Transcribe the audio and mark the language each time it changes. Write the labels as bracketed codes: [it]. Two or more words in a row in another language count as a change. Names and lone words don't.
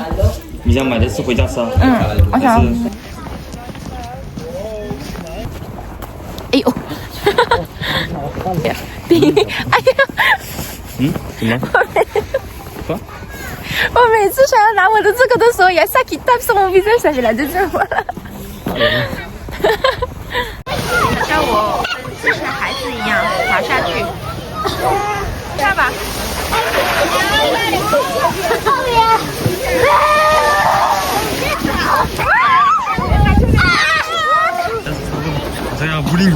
[zh] 你想买的是回家吃啊？我想。哎呦！哎呀！怎么？我每次想要拿我的这个的时候， [fr] il y a ça qui tape sur mon visage, ça fait la deuxième fois là。 [zh] 像我跟之前孩子一样滑下去，下吧。这样不灵。